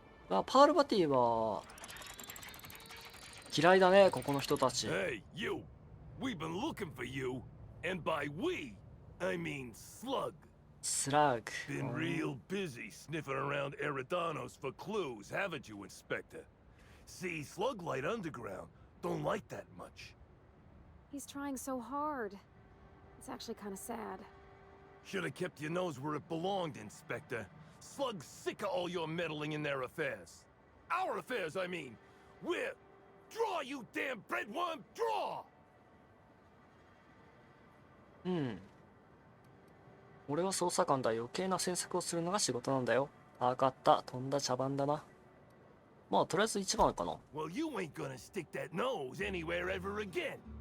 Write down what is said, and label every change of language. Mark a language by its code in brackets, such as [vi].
[ja] あ、パールバティは嫌いだね、ここの人たち。 [en] Hey, you! We've been looking for you, and by we, I mean Slug. [ja] スラッグ。 [en] Been real busy sniffing around Eridanos for clues, haven't you, Inspector? See, Slug Light Underground don't like that much. He's trying so hard. It's actually kind of sad. Should have kept your nose where it belonged, Inspector. Slug's sick of all your meddling in their affairs. Our affairs, I mean. We're... Draw, you damn breadworm! Draw! [ja] うん。俺は捜査官だ。余計な詮索をするのが仕事なんだよ。わかった。とんだ茶番だな。まあ、とりあえず一番かな。 [en] Well, you ain't gonna stick that nose anywhere ever again.